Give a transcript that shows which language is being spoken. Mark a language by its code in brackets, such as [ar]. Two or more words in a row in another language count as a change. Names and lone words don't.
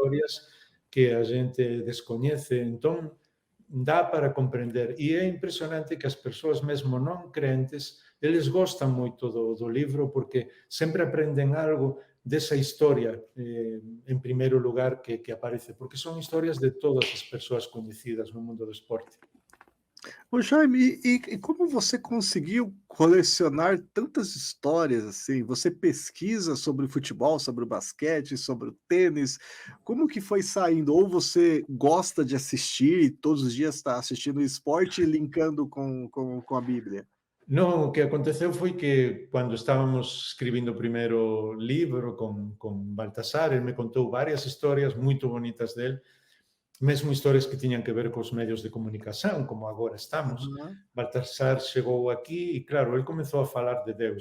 [gl] historias que a xente descoñece. Entón, dá para comprender. E é impresionante que as persoas mesmo non crentes, eles gostan moito do libro porque sempre aprenden algo desa historia, en primeiro lugar, que aparece, porque son historias de todas as persoas coñecidas no mundo do esporte. [pt] Ô Jaime, e como você conseguiu colecionar tantas histórias assim? Você pesquisa sobre o futebol, sobre o basquete, sobre o tênis? Como que foi saindo? Ou você gosta de assistir e todos os dias está assistindo o esporte e linkando com a Bíblia? [gl] Non, o que aconteceu foi que cando estábamos escribindo o primeiro libro con Baltasar, el me contou varias historias moito bonitas del, mesmo historias que tiñan que ver cos medios de comunicación, como agora estamos. Aham. Baltasar chegou aquí e, claro, el comezou a falar de Deus.